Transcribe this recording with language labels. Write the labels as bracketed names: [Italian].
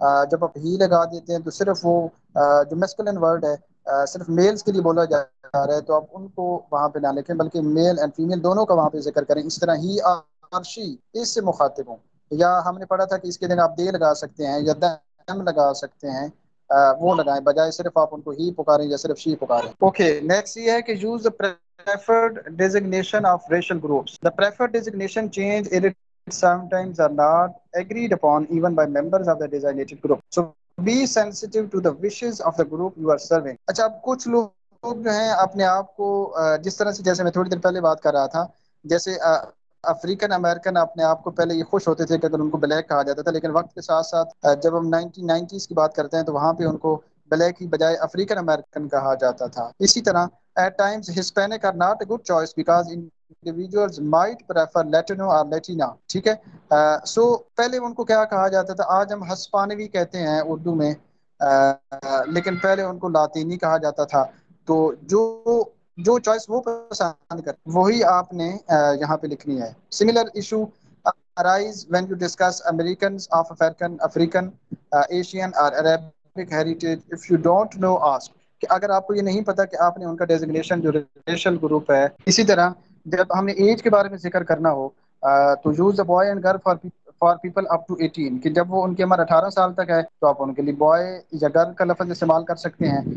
[Urdu] جب آپ ہی لگا دیتے ہیں تو صرف وہ جو میسکولن ورڈ ہے صرف میلز کے لیے بولا جا رہا ہے، تو آپ ان کو وہاں پہ نہ لکھیں بلکہ میل اینڈ فیمیل دونوں کا وہاں پہ ذکر کریں. اس طرح ہی آرشی اس سے مخاطب ہوں. یا ہم نے پڑھا تھا کہ اس کے دن آپ دے لگا سکتے ہیں یا دم لگا سکتے ہیں، وہ لگائیں بجائے صرف آپ ان کو ہی پکاریں یا صرف شی پکاریں. [English] okay, next [Urdu] یہ ہے کہ [English] Use the preferred designation of racial groups. The preferred designation change it sometimes are not agreed upon even by members of the designated group. So be sensitive to the wishes of the group you are serving. [Urdu] اچھا، اب کچھ لوگ جو ہیں اپنے آپ کو جس طرح سے، جیسے میں تھوڑی دیر پہلے بات کر رہا تھا، جیسے افریقن امریکن اپنے آپ کو پہلے یہ خوش ہوتے تھے کہ اگر ان کو بلیک کہا جاتا تھا، لیکن وقت کے ساتھ ساتھ جب ہم 1990s کی بات کرتے ہیں تو وہاں پہ ان کو بلیک کی بجائے افریقن امریکن کہا جاتا تھا. اسی طرح [English] At times Hispanic are not a good choice because individuals might prefer Latino or Latina. [Urdu] ٹھیک ہے. سو پہلے ان کو کیا کہا جاتا تھا؟ آج ہم ہسپانوی کہتے ہیں اردو میں، لیکن پہلے ان کو لاطینی کہا جاتا تھا. تو جو چوائس وہ پسند کر وہی آپ نے یہاں پہ لکھنی ہے. [English] Similar issue arise when you discuss Americans of African, Asian or Arabic heritage. If you don't know, ask. [Urdu] کہ اگر آپ کو یہ نہیں پتا کہ آپ نے ان کا ڈیزگنیشن جو ریشل گروپ ہے. اسی طرح جب ہم نے ایج کے بارے میں ذکر کرنا ہو تو [English] use a boy and girl for people up to 18، [Urdu] کہ جب وہ ان کی عمر 18 سال تک ہے تو آپ ان کے لیے بوائے یا گرل کا لفظ استعمال کر سکتے ہیں.